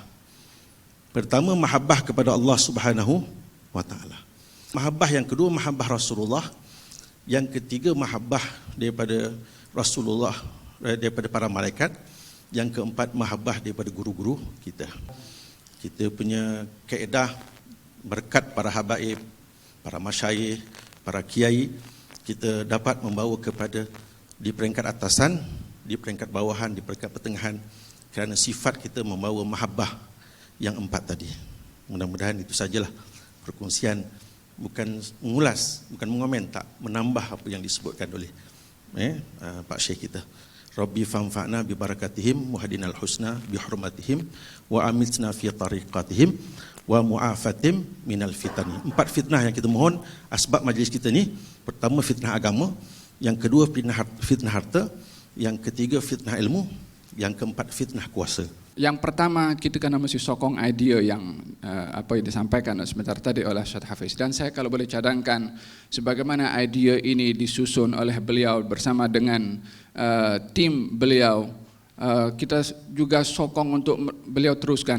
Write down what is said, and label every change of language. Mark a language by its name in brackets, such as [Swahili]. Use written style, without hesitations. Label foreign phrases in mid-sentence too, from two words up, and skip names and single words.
[Malay] Pertama, mahabbah kepada Allah [Arabic] سبحانه وتعالى. [Malay] Mahabbah yang kedua, mahabbah Rasulullah. Yang ketiga, mahabbah daripada Rasulullah, daripada para malaikat. Yang keempat, mahabbah daripada guru-guru kita. Kita punya kaedah berkat para habaib, para masyayikh, para kiai, kita dapat membawa kepada di peringkat atasan, di peringkat bawahan, di peringkat pertengahan, kerana sifat kita membawa mahabbah yang 4 tadi. Mudah-mudahan itu sajalah perkongsian, bukan mengulas, bukan mengomen, tak menambah apa yang disebutkan oleh Pak Syekh kita. [Arabic] ربي فانفعنا ببركاتهم واهدنا الحسنى بحرمتهم وأمتنا في طريقتهم ومعافاة من الفتن. [Malay] 4 fitnah yang kita mohon asbab majlis kita ni. Pertama, fitnah agama. Yang kedua, fitnah harta. Yang ketiga, fitnah ilmu. Yang keempat, fitnah kuasa. Yang pertama, kita kena mesti sokong idea yang apa yang disampaikan sebentar tadi oleh Ustaz Hafiz. Dan saya kalau boleh cadangkan, sebagaimana idea ini disusun oleh beliau bersama dengan tim beliau, kita juga sokong untuk beliau teruskan.